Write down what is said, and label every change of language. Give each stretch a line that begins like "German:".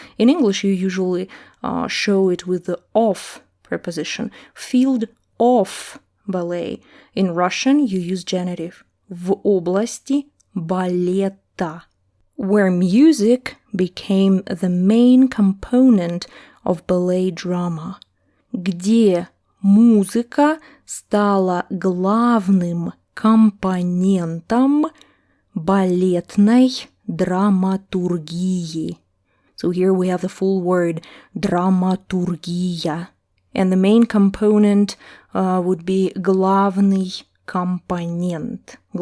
English: In English, you usually show it with the of preposition. Field of ballet. In Russian, you use genitive.
Russian: В области балета.
English: Where music became the main component of ballet drama.
Russian: Где музыка стала главным компонентом балетной драматургии.
English: So here we have the full word драматургия. And the main component would be
Russian: главный компонент.